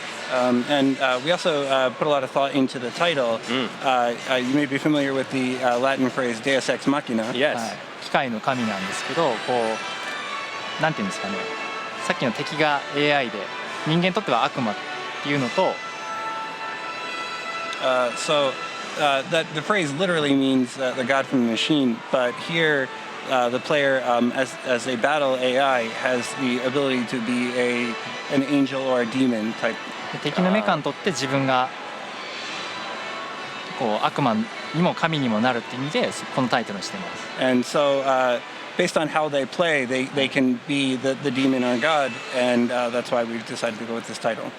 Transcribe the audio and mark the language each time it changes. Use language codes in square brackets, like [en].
[en] And we also put a lot of thought into the title. You may be familiar with the Latin phrase Deus Ex Machina. Yes. [ja] 機械の神なんですけど、なんていうんですかね。さっきの敵が AI で、人間にとっては悪魔っていうのと。 [en] So that the phrase literally means the god from the machine, but here the player, as they battle AI, has the ability to be an angel or a demon type. [ja] 敵のメカにとって自分がこう悪魔にも神にもなるっていう意味でこのタイトルにしています。 [en] And so, based on how they play, they can be the demon or god, and that's why we decided to go with this title.